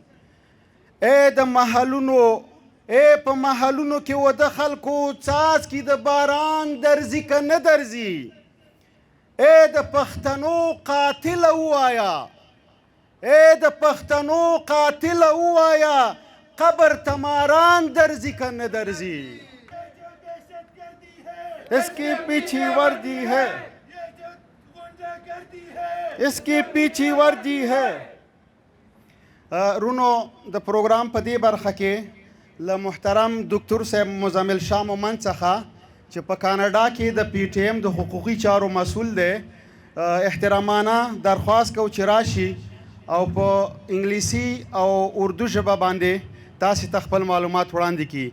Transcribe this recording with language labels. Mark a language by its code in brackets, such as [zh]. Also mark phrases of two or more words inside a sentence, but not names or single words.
[ps] ای د محلونو، ای په محلونو کې وده خلکو څاڅکي د باران درځي که نه درځي. ای د پښتنو قاتله ووایه، ای د پښتنو قاتله ووایه، قبر ته ماران درځي که نه درځي. [ur] اس کی پیچھے وردی ہے، اس کی پیچھے وردی ہے. [ps] رونو د پروګرام په دې برخه کې له محترم دکتور صاحب مزمل شاه مومند څخه چې په کاناډا کې د PTM د حقوقي چارو مسؤل دی، احترامانه درخواست کو چې راشي او په انګلیسي او اردو ژبه باندې تاسې ته خپل معلومات وړاندې کړي.